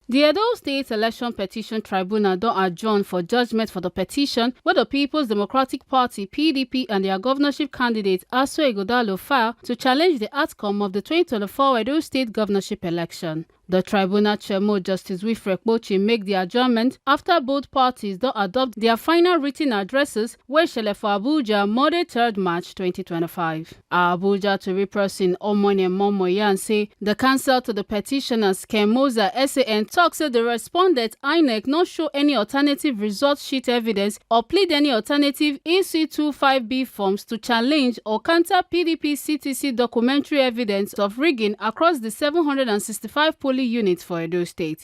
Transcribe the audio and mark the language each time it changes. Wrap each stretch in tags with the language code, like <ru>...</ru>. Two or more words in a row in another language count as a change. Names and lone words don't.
<pcm>The Edo State Election Petition Tribunal don adjourn for judgment for the petition wey the People's Democratic Party (PDP) and their governorship candidate Aso Ighodalo file to challenge the outcome of the 2024 Edo State governorship election. The tribunal chairman, Justice Wilfred Kpochi, make the adjournment after both parties don adopt their final written addresses wey shele for Abuja Monday 3rd March 2025. Our Abuja Tori person Omone Momoyan say the counsel to the petitioners Ken Moza SAN talk say the respondent INEC not show any alternative result sheet evidence or plead any alternative EC25B forms to challenge or counter PDP CTC documentary evidence of rigging across the 765 polling units for Edo State.</pcm>